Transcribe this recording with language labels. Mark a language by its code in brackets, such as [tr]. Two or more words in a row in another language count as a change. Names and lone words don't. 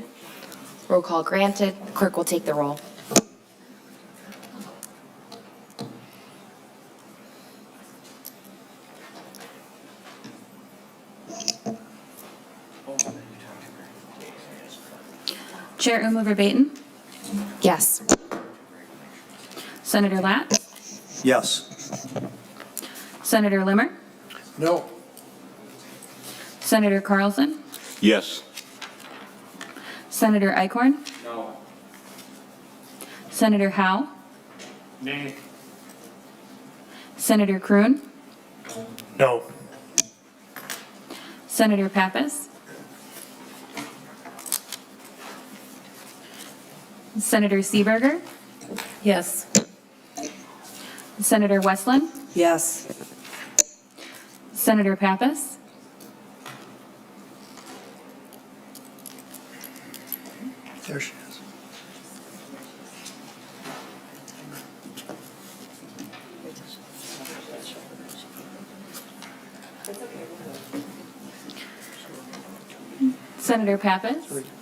[en] Roll call granted. Clerk will take the roll. Chair Umover Baton, Yes. Senator Latz, Yes. Senator Limmer, No. Senator Carlson, Yes. Senator Eichhorn, No. Senator Howe, Nay. Senator Kroon, No. Senator Pappas, Senator Seeberger, Yes. Senator Westland, Yes. Senator Pappas, There she is. Senator Pappas,